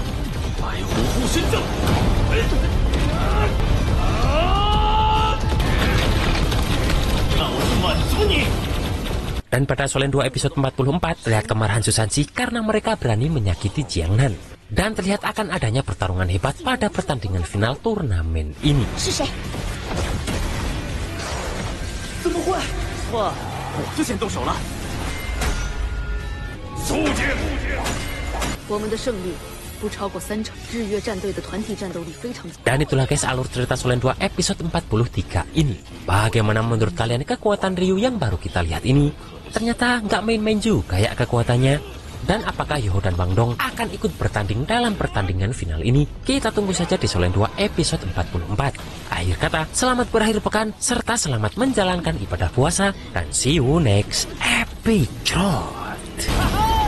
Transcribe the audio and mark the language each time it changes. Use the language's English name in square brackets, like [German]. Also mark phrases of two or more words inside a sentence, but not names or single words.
[Indonesian] Dan pada Solen 2 episode 44 terlihat kemarahan Susansi karena mereka berani menyakiti Jiang Nan. Dan terlihat akan adanya pertarungan hebat pada pertandingan final turnamen ini. [Chinese] 怎么会？哇，我就先动手了。速剑！我们的胜率不超过3成，日月战队的团体战斗力非常强。 [Indonesian] Dan itulah guys alur cerita Solen 2 episode 43 ini. Bagaimana menurut kalian kekuatan Ryu yang baru kita lihat ini? Ternyata nggak main-main juga ya kekuatannya. Dan apakah Yoho dan Wang Dong akan ikut bertanding dalam pertandingan final ini? Kita tunggu saja di Solen 2 episode 44. Akhir kata, selamat berakhir pekan, serta selamat menjalankan ibadah puasa, dan [English] see you next episode.